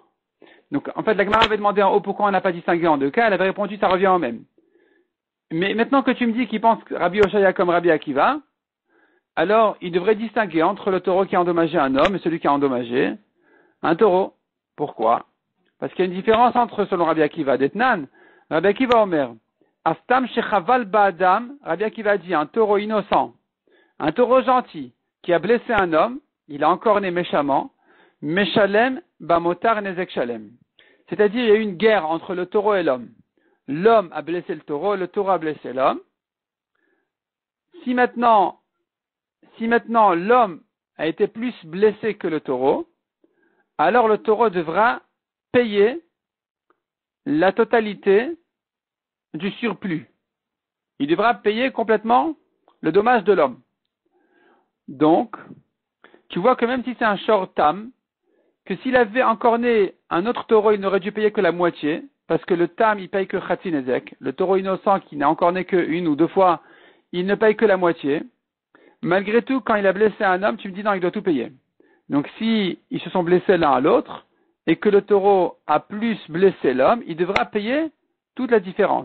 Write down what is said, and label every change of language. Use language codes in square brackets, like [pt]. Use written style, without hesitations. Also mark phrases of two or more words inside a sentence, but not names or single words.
[fr] Donc, en fait, la Gemara avait demandé en haut pourquoi on n'a pas distingué en deux cas, elle avait répondu ça revient au même. Mais maintenant que tu me dis qu'il pense Rabbi Oshaya comme Rabbi Akiva, alors il devrait distinguer entre le taureau qui a endommagé un homme et celui qui a endommagé un taureau. Pourquoi? Parce qu'il y a une différence entre, selon Rabbi Akiva, d'Etnan, [he] רבי עקיבא אומר אסתם שחבל באדם, [fr] Rabbi Akiva dit un taureau innocent, un taureau gentil, qui a blessé un homme, il a encorné méchamment, [he] משלם במותר נזק שלם. [fr] C'est-à-dire, il y a eu une guerre entre le taureau et l'homme. L'homme a blessé le taureau a blessé l'homme. Si maintenant l'homme a été plus blessé que le taureau, alors le taureau devra payer la totalité du surplus. Il devra payer complètement le dommage de l'homme. Donc, tu vois que même si c'est un [he] שור תם, [fr] que s'il avait encorné un autre taureau, il n'aurait dû payer que la moitié, parce que le tam, il paye que [he] חצי נזק. [fr] Le taureau innocent qui n'a encorné que une ou deux fois, il ne paye que la moitié. Malgré tout, quand il a blessé un homme, tu me dis non, il doit tout payer. Donc si ils se sont blessés l'un à l'autre, et que le taureau a plus blessé l'homme, il devra payer toute la différence.